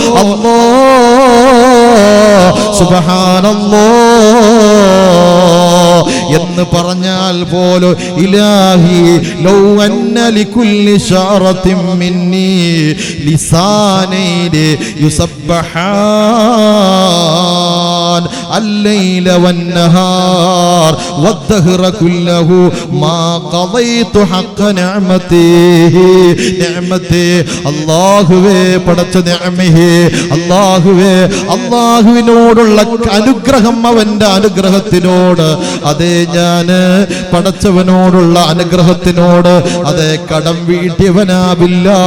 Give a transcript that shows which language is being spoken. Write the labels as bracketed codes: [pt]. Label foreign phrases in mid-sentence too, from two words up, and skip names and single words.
[ml] അല്ലാഹ് സുബ്ഹാനല്ലാഹ് എന്ന് പറഞ്ഞാൽ പോലും [ar] إلهي لو أن لكل شعرة مني لسانين يسبحان الليل والنهار والدهر كله ما قضيت حق نعمته [ml] അല്ലാഹുവേ പടച്ച നിഅമഹേ അല്ലാഹുവേ അല്ലാഹുവിനോടുള്ള അനുഗ്രഹം അവന്റെ അനുഗ്രഹത്തിനോട് അതേ ഞാന് പടച്ചവനോടുള്ള അനുഗ്രഹത്തിനോട് അതേ കടം വീട്ടിയവനാവില്ല.